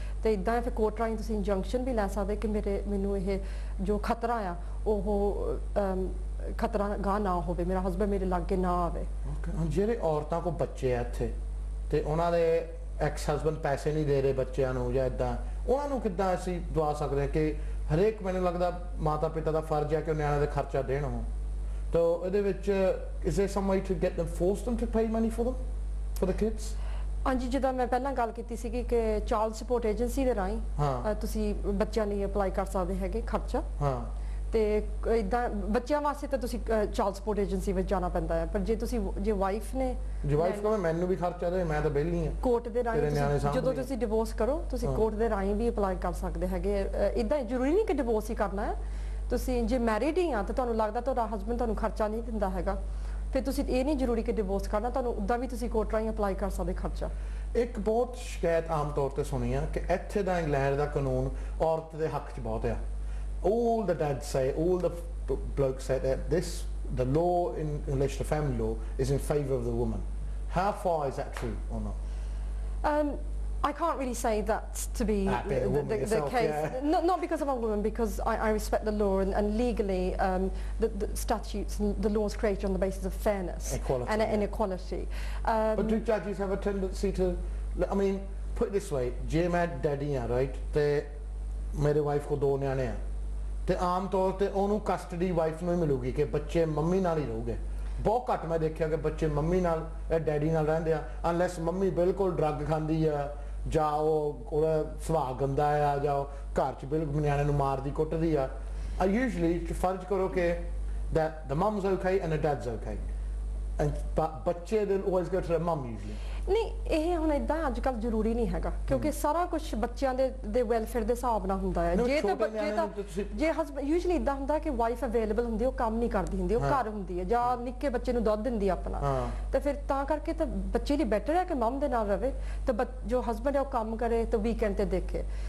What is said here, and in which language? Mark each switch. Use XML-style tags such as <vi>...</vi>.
<pa>ਤੇ ਇਦਾਂ ਹੈ ਫਿਰ ਕੋਰਟ ਰਾਹੀਂ ਤੁਸੀਂ ਇੰਜੰਕਸ਼ਨ ਵੀ ਲੈ ਸਕਦੇ ਕਿ ਮੈਨੂੰ ਇਹ ਜੋ ਖਤਰਾ ਆ ਉਹ ਖਤਰਾ ਗਾ ਨਾ ਹੋਵੇ, ਮੇਰਾ ਹਸਬੈਂਡ ਮੇਰੇ ਲਾਗੇ ਨਾ ਆਵੇ। ਜਿਹੜੇ ਔਰਤਾਂ ਕੋ ਬੱਚੇ ਆ ਇੱਥੇ ਤੇ ਉਹਨਾਂ ਦੇ ਐਕਸ ਹਸਬੈਂਡ ਪੈਸੇ ਨਹੀਂ ਦੇ ਰਹੇ ਬੱਚਿਆਂ ਨੂੰ ਜਾਂ ਇਦਾਂ, ਉਹਨਾਂ ਨੂੰ ਕਿੱਦਾਂ ਅਸੀਂ ਦਵਾ ਸਕਦੇ ਕਿ ਹਰੇਕ ਮੈਨੂੰ ਲੱਗਦਾ ਮਾਤਾ ਪਿਤਾ ਦਾ ਫਰਜ਼ ਹੈ ਕਿ ਉਹ ਨਿਆਣਿਆਂ ਦੇ ਖਰਚਾ ਦੇਣ। ਉਹ ਤਾਂ ਇਹਦੇ ਵਿੱਚ</pa> <en>is there some way to get them, force them to pay money for them, for the kids?</en> <pa>ਹਾਂਜੀ, ਜਿੱਦਾਂ ਮੈਂ ਪਹਿਲਾਂ ਗੱਲ ਕੀਤੀ ਸੀਗੀ ਕਿ ਚਾਈਲਡ ਸਪੋਰਟ ਏਜੰਸੀ ਦੇ ਰਾਹੀਂ ਤੁਸੀਂ ਬੱਚਿਆਂ ਲਈ ਅਪਲਾਈ ਕਰ ਸਕਦੇ ਹੈਗੇ ਖਰਚਾ। ਤੇ ਇਦਾਂ ਬੱਚਿਆਂ ਵਾਸਤੇ ਤਾਂ ਤੁਸੀਂ ਚਾਈਲਡ ਸਪੋਰਟ ਏਜੰਸੀ ਵਿੱਚ ਜਾਣਾ ਪੈਂਦਾ ਹੈ। ਪਰ ਜੇ ਤੁਸੀਂ ਜੇ ਵਾਈਫ ਨੇ ਕਹੇ ਮੈਨੂੰ ਵੀ ਖਰਚਾ ਦੇ, ਮੈਂ ਤਾਂ ਵਿਹਲੀ ਹਾਂ, ਕੋਰਟ ਦੇ ਰਾਹੀਂ ਜਦੋਂ ਤੁਸੀਂ ਡਿਵੋਰਸ ਕਰੋ ਤੁਸੀਂ ਕੋਰਟ ਦੇ ਰਾਹੀਂ ਵੀ ਅਪਲਾਈ ਕਰ ਸਕਦੇ ਹੈਗੇ। ਇਦਾਂ ਜ਼ਰੂਰੀ ਨਹੀਂ ਕਿ ਡਿਵੋਰਸ ਹੀ ਕਰਨਾ ਹੈ। ਤੁਸੀਂ ਜੇ ਮੈਰਿਡ ਹੀ ਆ ਤਾਂ ਤੁਹਾਨੂੰ ਲੱਗਦਾ ਤੁਹਾਡਾ ਹਸਬੈਂਡ ਤੁਹਾਨੂੰ ਖਰਚਾ ਨਹੀਂ ਦਿੰਦਾ ਹੈਗਾ, ਫਿਰ ਤੁਸੀਂ ਇਹ ਨਹੀਂ ਜ਼ਰੂਰੀ ਕਿ ਡਿਵੋਰਸ ਕਰਨਾ, ਤੁਹਾਨੂੰ ਉਦਾਂ ਵੀ ਤੁਸੀਂ ਕੋਰਟ ਰਾਹੀਂ ਅਪਲਾਈ ਕਰ ਸਕਦੇ ਖਰਚਾ। ਇੱਕ ਬਹੁਤ ਸ਼ਿਕਾਇਤ ਆਮ ਤੌਰ ਤੇ ਸੁਣੀ ਆ ਕਿ ਇੱਥੇ ਦਾ ਇੰਗਲੈਂਡ ਦਾ ਕਾਨੂੰਨ ਔਰਤ ਦੇ ਹੱਕ 'ਚ ਬਹੁਤ ਆ।</pa> <en>All the dads say, all the blokes say that the law in relation to family law is in favour of the woman. How far is that true or not? I can't really say that to be the case. Yeah. Not because I'm a woman, because I respect the law and legally the statutes and the laws created on the basis of fairness and inequality. But do judges have a tendency to, I mean, put it this way,</en> <pa>je main daddy haan,</pa> <en>right?</en> <pa>Te mere wife ko 2 ਨਿਆਣੇ ਆ ਤੇ ਆਮ ਤੌਰ ਤੇ ਉਹਨੂੰ custody wife ਨੂੰ ਹੀ ਮਿਲੂਗੀ ਕਿ ਬੱਚੇ ਮੰਮੀ ਨਾਲ ਹੀ ਰਹੂਗੇ। ਬਹੁਤ ਘੱਟ ਮੈਂ ਦੇਖਿਆ ਕਿ ਬੱਚੇ ਮੰਮੀ ਨਾਲ ਜਾਂ ਡੈਡੀ ਨਾਲ ਰਹਿੰਦੇ ਆ, ਅਨਲੈਸ ਮੰਮੀ ਬਿਲਕੁਲ ਡਰੱਗ ਖਾਂਦੀ ਆ ਜਾਂ ਉਹਦਾ ਸੁਭਾਅ ਗੰਦਾ ਆ ਜਾਂ ਘਰ 'ਚ ਬਿਲਕੁਲ ਨਿਆਣੇ ਨੂੰ ਮਾਰਦੀ ਕੁੱਟਦੀ ਆ।</pa> <en>I usually</en> <pa>ਫਰਜ਼ ਕਰੋ ਕਿ</pa> <en>that the mum's okay and the dad's okay, and</en> <pa>ਬੱਚੇ</pa> <en>they'll always go to their mum usually.</en> <pa>ਨਹੀਂ, ਇਹ ਹੁਣ ਇਦਾਂ ਅੱਜ ਕੱਲ ਜ਼ਰੂਰੀ ਨਹੀਂ ਹੈਗਾ ਕਿਉਂਕਿ ਸਾਰਾ ਕੁਝ ਬੱਚਿਆਂ ਦੇ ਵੈਲਫੇਅਰ ਦੇ ਹਿਸਾਬ ਨਾਲ ਹੁੰਦਾ ਹੈ। ਜੇ ਹਸਬੈਂਡ ਯੂਜੂਅਲੀ ਇਦਾਂ ਹੁੰਦਾ ਕਿ ਵਾਈਫ ਅਵੇਲੇਬਲ ਹੁੰਦੀ, ਉਹ ਕੰਮ ਨਹੀਂ ਕਰਦੀ ਹੁੰਦੀ, ਉਹ ਘਰ ਹੁੰਦੀ ਹੈ ਜਾਂ ਨਿੱਕੇ ਬੱਚੇ ਨੂੰ ਦੁੱਧ ਦਿੰਦੀ ਆਪਣਾ, ਤੇ ਫਿਰ ਤਾਂ ਕਰਕੇ ਤਾਂ ਬੱਚੇ ਲਈ ਬੈਟਰ ਹੈ ਕਿ ਮਮ ਦੇ ਨਾਲ ਰਵੇ ਤੇ ਜੋ ਹਸਬੈਂਡ ਹੈ ਉਹ ਕੰਮ ਕਰੇ ਤੇ ਵੀਕਐਂਡ ਤੇ ਦੇਖੇ।</pa>